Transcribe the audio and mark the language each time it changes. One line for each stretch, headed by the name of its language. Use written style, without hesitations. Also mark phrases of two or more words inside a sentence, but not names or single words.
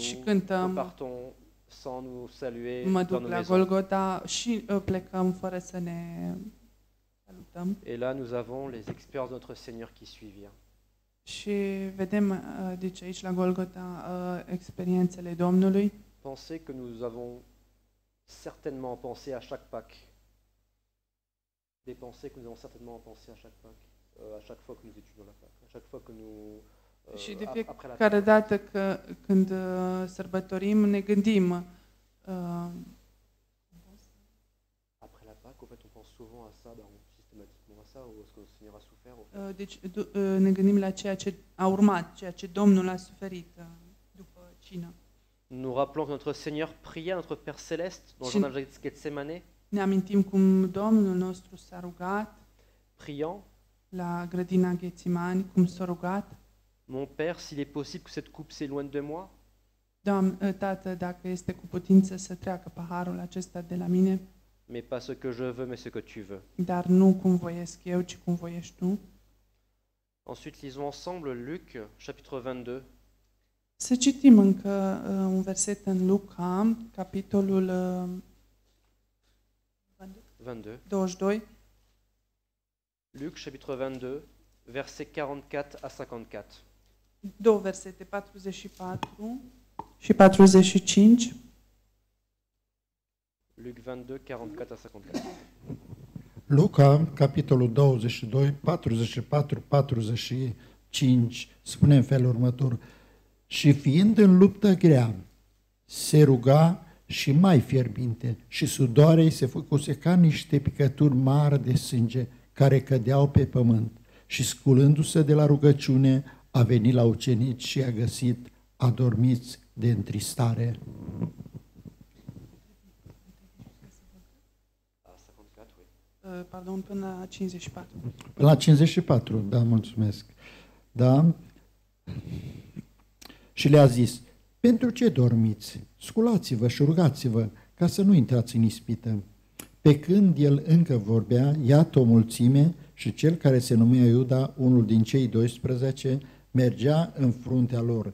Romanian: Și
French: nous
Romanian: cântăm,
French: repartons sans nous saluer
Romanian: mă
French: dans
Romanian: duc
French: nos
Romanian: la
French: maisons.
Romanian: Golgota și plecăm fără să ne salutăm.
French: Et là, nous avons les expériences de notre Seigneur qui suivirent.
Romanian: Și vedem deci aici la Golgota experiențele Domnului.
French: Pensez que nous avons certainement pensé à chaque Pâque. Des pensées que nous avons certainement pensé à chaque Pâque, à chaque fois que nous étudions la Pâque, à chaque fois que nous
Romanian: Și de
French: après la
Romanian: fiecare
French: Pâque.
Romanian: dată când sărbătorim, ne gândim
French: Après la Pâque, en fait, on pense souvent à ça, systématiquement à ça, ou à ce que le Seigneur a souffert. En fait.
Romanian: deci ne gândim la ceea ce a urmat, ceea ce Domnul a suferit după cină.
French: Nous nous rappelons que notre Seigneur pria notre Père Céleste dans le
Romanian: Și-
French: jardin de Gethsémane,
Romanian: Ne amintim cum Domnul nostru s-a rugat
French: priant:
Romanian: la grădina Ghețimani, cum s-a rugat.
French: Mon Père, s'il est possible que cette coupe s'éloigne de moi,
Romanian: Tată, dacă este cu putință să treacă paharul acesta de la mine,
French: mais pas ce que je veux, mais ce que tu veux.
Romanian: dar nu cum voiesc eu, ci cum voiești tu.
French: Ensuite, lisons ensemble Luc, chapitre 22,
Romanian: Să citim încă un verset în Luca, capitolul 22. 22,
French: Luc, chapitre 22, versets 44 à 54.
Romanian: două versete, 44 și 45.
French: Luc 22, 44 à 54.
Romanian: Luca, capitolul 22, 44-45, spune în felul următor: și fiind în luptă grea, se ruga și mai fierbinte și sudoarei se făcuse ca niște picături mari de sânge care cădeau pe pământ. Și sculându-se de la rugăciune, a venit la ucenici și a găsit adormiți de întristare.
French: À 54, oui. Pardon,
Romanian: până la 54. La 54, da, mulțumesc. Da? Și le-a zis: pentru ce dormiți? Sculați-vă și rugați-vă ca să nu intrați în ispită. Pe când el încă vorbea, iată o mulțime și cel care se numea Iuda, unul din cei 12, mergea în fruntea lor.